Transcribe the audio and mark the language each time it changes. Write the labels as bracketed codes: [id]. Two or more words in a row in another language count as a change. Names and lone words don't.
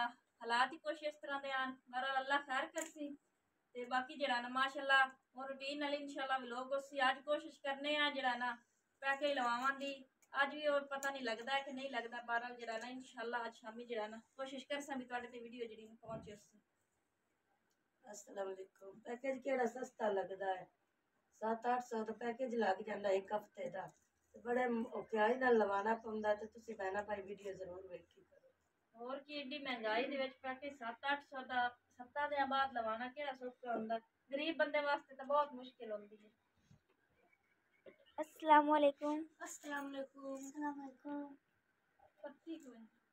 [pa] حالات ہی کچھ اس طرح دے آن، بہرحال اللہ خیر کرسی. تے باقی جیہڑا نا ماشاءاللہ اور روٹین نال انشاءاللہ ولاگ اوسی اج کوشش کرنے آ جیہڑا نا پیکج لواواں دی. اج بھی اور پتا نہیں لگتا ہے کہ نہیں لگتا۔ بہرحال جیہڑا نا انشاءاللہ اج شامی جیہڑا نا کوشش کرساں بھی تہاڈے تے ویڈیو جیہڑی پہنچے اوسی. [ar] السلام عليكم. [pa] پیکج کیہڑا سستا لگدا ہے، 700-800 تو پیکج لگ جاندا اک ہفتے دا. تے بڑے اوکھیائی نال لوانا پوندا تے تسیں بہنا بھائی ویڈیو ضرور ویکھی کرو. اور کی ایڈی مہنگائی دے وچ پیکج 700-800 دا سپتاہ دے بعد لوانا کیہڑا سوکھا ہندا. غریب بندے واسطے تو بہت مشکل ہوندی ہے. [ar] السلام عليكم. السلام عليكم. السلام عليكم. [ur] سب ٹھیک ہے?